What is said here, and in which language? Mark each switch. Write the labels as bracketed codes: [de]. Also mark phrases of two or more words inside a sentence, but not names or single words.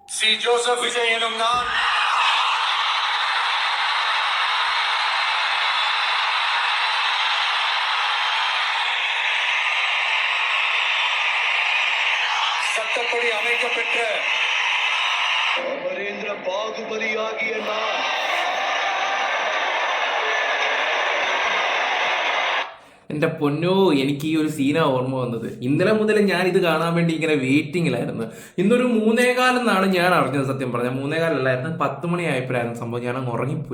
[ml] ശ്രീ ജോസഫ് വിജയനും ഞാൻ [ta] சட்டப்படி அமைக்கப்பெற்ற அமரேந்திர பாகுபலியாகிய நான் [ml] എൻ്റെ പൊന്നോ, എനിക്ക് ഈ ഒരു സീനാ ഓർമ്മ വന്നത്. ഇന്നലെ മുതൽ ഞാൻ ഇത് കാണാൻ വേണ്ടി ഇങ്ങനെ വെയിറ്റിങ്ങിലായിരുന്നു. ഇന്നൊരു 3:15 ഞാൻ അറിഞ്ഞത്. സത്യം പറഞ്ഞാൽ 3:15 10 മണിയായപ്പോഴായിരുന്നു സംഭവം. ഞാൻ അങ്ങ് ഉറങ്ങിപ്പോയി.